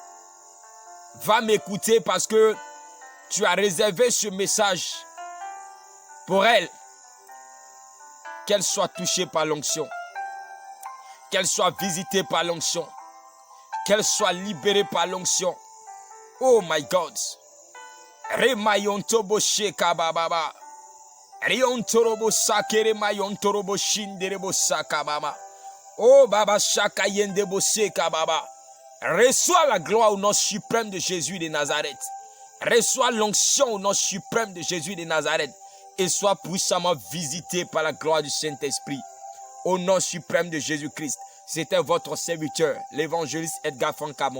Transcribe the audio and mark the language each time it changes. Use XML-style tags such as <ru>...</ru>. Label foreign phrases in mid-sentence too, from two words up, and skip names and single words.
<fr>va m'écouter parce que tu as réservé ce message pour elle, qu'elle soit touchée par l'onction, qu'elle soit visitée par l'onction, qu'elle soit libérée par l'onction.</fr> <en>Oh my God. Remayontobo sheka bababa. Riontorobo sakere mayontorobo shinderebo sakababa. Oh baba shaka yendebo seka baba.</en> <fr>Reçois la gloire au nom suprême de Jésus de Nazareth. Reçois l'onction au nom suprême de Jésus de Nazareth. Et sois puissamment visité par la gloire du Saint-Esprit. Au nom suprême de Jésus-Christ. C'était votre serviteur, l'évangéliste Edgar Francamon.</fr>